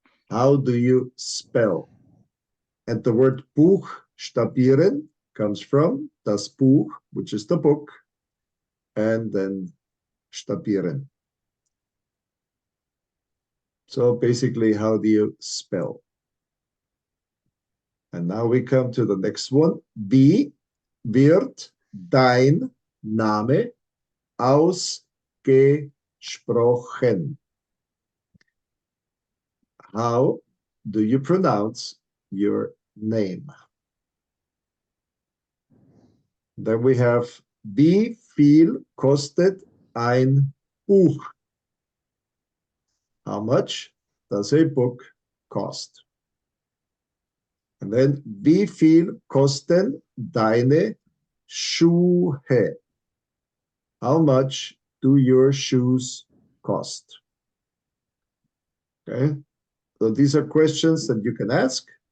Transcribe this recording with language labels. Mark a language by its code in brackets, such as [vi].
[en] How do you spell? And the word buchstabieren comes from das Buch, which is the book, and then stabieren. So basically, how do you spell? And now we come to the next one. [de] Wie wird dein Name ausgesprochen? [en] How do you pronounce your name? Then we have, [de] wie viel kostet ein Buch? [en] How much does a book cost? And then, [de] wie viel kosten deine Schuhe? [en] How much do your shoes cost? Okay, so these are questions that you can ask.